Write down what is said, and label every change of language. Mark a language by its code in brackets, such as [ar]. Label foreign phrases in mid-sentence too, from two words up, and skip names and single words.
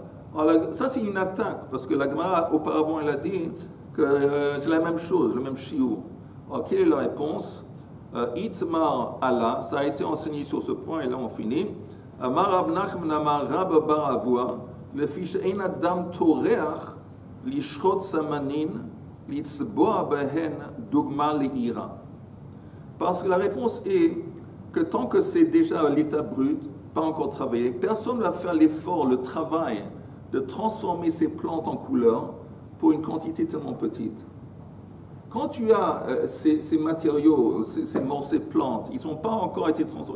[fr] Alors, ça, c'est une attaque, parce que la Gemara, auparavant, elle a dit que c'est la même chose, le même shiur. Alors, quelle est la réponse? [he] איתמר עלה, [fr] ça a été enseigné sur ce point, et là on finit. [he] אמר רב נחמן אמר רבה בר אבוה לפיכך אין אדם טורח לשרות סממנין לצבוע בהן דוגמא ליריעה. Parce que la réponse est que tant que c'est déjà à l'état brut, pas encore travaillé, personne ne va faire l'effort, le travail de transformer ces plantes en couleur pour une quantité tellement petite. Quand tu as ces matériaux, ces plantes, ils n'ont pas encore été transformés.